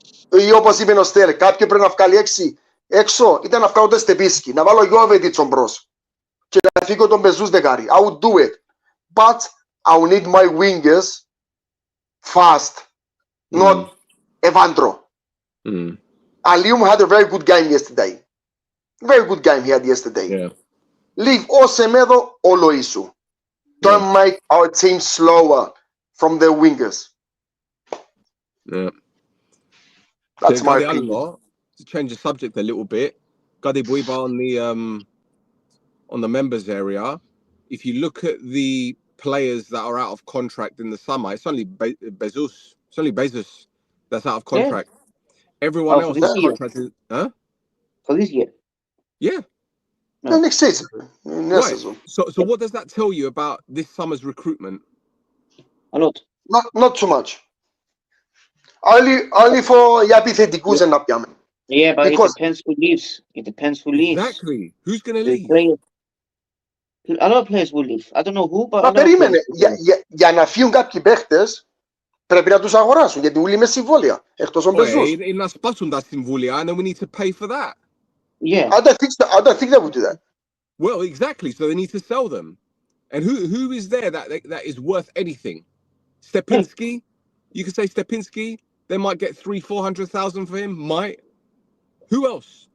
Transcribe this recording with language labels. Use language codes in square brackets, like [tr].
[el] Ή όπως είπε ο Στέρ, κάποιοι πρέπει να βγάλει έξω, ήταν να βγάλω το Στεπίσκι, να βάλω Γιώβετιτς μπρος και να φύγω τον Μπεζούς δεκάρι. [en] I would do it. But I will need my wingers fast, not Evandro. Alium had a very good game yesterday. Very good game he had yesterday. Yeah. Leave o Semedo o Loisu. Don't make our team slower from the wingers. Yeah. That's so my opinion. To change the subject a little bit, Gadi Buiba on the members area, if you look at the players that are out of contract in the summer, it's only Bezos. It's only Bezos that's out of contract. Yeah. Everyone else is contracted. Huh? For this year? Yeah. No. Next season. Right. So what does that tell you about this summer's recruitment? A lot. Not too much. Only for επιθετικούς να πιάμε. Yeah, but because it depends who leaves. It depends who leaves. Exactly. Who's going to leave? A lot of players will leave. I don't know who, but. [el] Μα περίμενε. Για να φύγουν κάποιοι παίχτες, πρέπει να τους αγοράσουν, γιατί όλοι με συμβόλαια. Εκτός των Μπεζούς. Είναι να σπάσουν τα συμβόλαια, [en] and then we need to pay for that. Yeah. I don't think they would do that. Well, exactly. So they need to sell them. And who is there that is worth anything? Stepinski? You could say Stepinski. They might get 300,000-400,000 for him. Might. Who else?